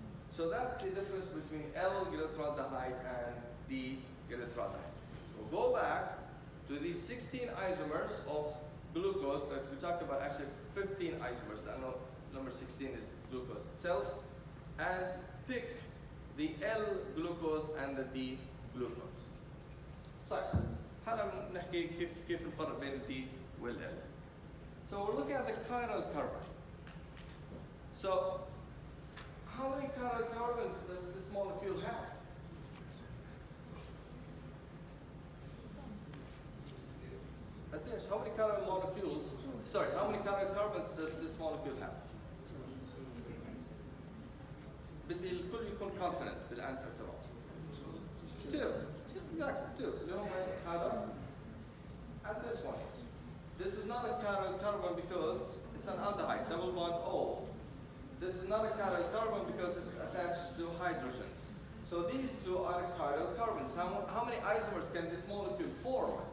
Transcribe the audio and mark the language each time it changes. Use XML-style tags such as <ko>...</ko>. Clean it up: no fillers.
<en>So that's the difference between L-glyceraldehyde and D-glyceraldehyde. So go back to these 16 isomers of glucose, but we talked about actually 15 isomers. I know number 16 is glucose itself. And pick the L-glucose and the D-glucose.</en> <ar>طيب هلا نحكي كيف الفرق بين D وال L.</ar> <en>So we're looking at the chiral carbon. So how many chiral carbons does this molecule have? How many chiral molecules? Sorry, how many chiral carbons does this molecule have?</en> <ar>بدي الكل يكون confident بالانسر تبعه.</ar> <en>Two. Exactly, two.</en> <ar>اللي هم هذا</ar> <en>and this one. This is not a chiral carbon because it's an aldehyde, double bond O. This is not a chiral carbon because it's attached to hydrogens. So these two are chiral carbons. How many isomers can this molecule form?</en>